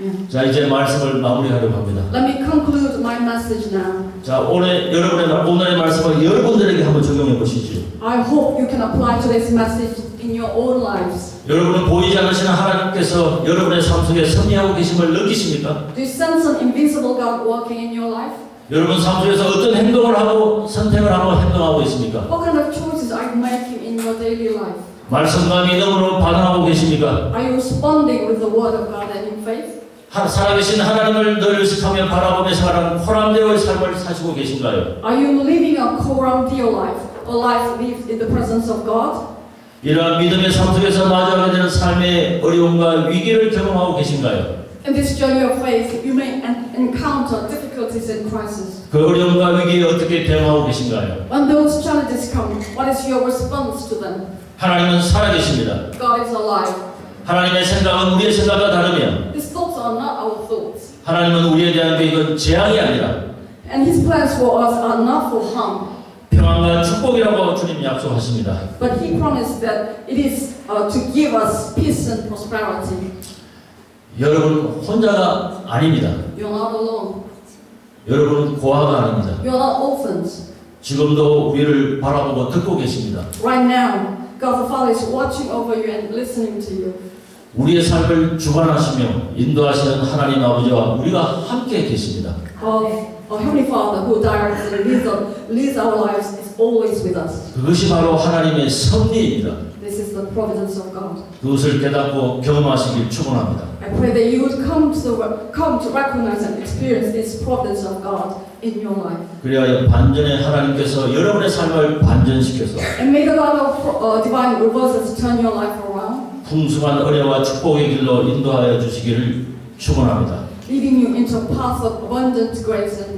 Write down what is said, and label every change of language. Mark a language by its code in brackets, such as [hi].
[ko] 자, 이제 말씀을 마무리하려고 합니다. [en] Let me conclude my message now. [ko] 자, 오늘의 말씀을 여러분들에게 한번 적용해 보시죠. [en] I hope you can apply today's message in your own lives. [ko] 여러분은 보이지 않으시는 하나님께서 여러분의 삶 속에 섭리하고 계심을 느끼십니까? [en] Do you sense an invisible God working in your life? [ko] 여러분 삶 속에서 어떤 행동을 하고 선택을 하고 행동하고 있습니까? [en] What kind of choices are you making in your daily life? [ko] 말씀과 믿음으로 반응하고 계십니까? [en] Are you responding with the word of God and in faith? [ko] 살아계신 하나님을 늘 의식하며 바라보며 살아가는 호람대오의 삶을 사시고 계신가요? [en] Are you living a Koram-Dio life, a life lived in the presence of God? [ko] 이러한 믿음의 삶 속에서 마주하게 되는 삶의 어려움과 위기를 경험하고 계신가요? [en] In this journey of faith, you may encounter difficulties and crises. [ko] 그 어려움과 위기에 어떻게 대응하고 계신가요? [en] When those challenges come, what is your response to them? [ko] 하나님은 살아계십니다. [en] God is alive. [ko] 하나님의 생각은 우리의 생각과 다르며 [en] His thoughts are not our thoughts. [ko] 하나님은 우리에 대한 계획은 재앙이 아니라 [en] And His plans for us are not for harm. [ko] 평안과 축복이라고 주님 약속하십니다. [en] But He promised that it is to give us peace and prosperity. [ko] 여러분 혼자가 아닙니다. [en] You're not alone. [ko] 여러분은 고아가 아닙니다. [en] You're not orphans. [ko] 지금도 우리를 바라보고 듣고 계십니다. [en] Right now, God the Father is watching over you and listening to you. [ko] 우리의 삶을 주관하시며 인도하시는 하나님 아버지와 우리가 함께 계십니다. [en] Our Heavenly Father who directs and leads our lives is always with us. [ko] 그것이 바로 하나님의 섭리입니다. [en] This is the providence of God. [ko] 그것을 깨닫고 경험하시길 축원합니다. [en] I pray that you would come to recognize and experience this providence of God in your life. [ko] 그래야 반전의 하나님께서 여러분의 삶을 반전시켜서 [en] And may the God of divine reverses turn your life around, [ko] 풍성한 은혜와 축복의 길로 인도하여 주시기를 축원합니다. [en] leading you into a path of abundant grace and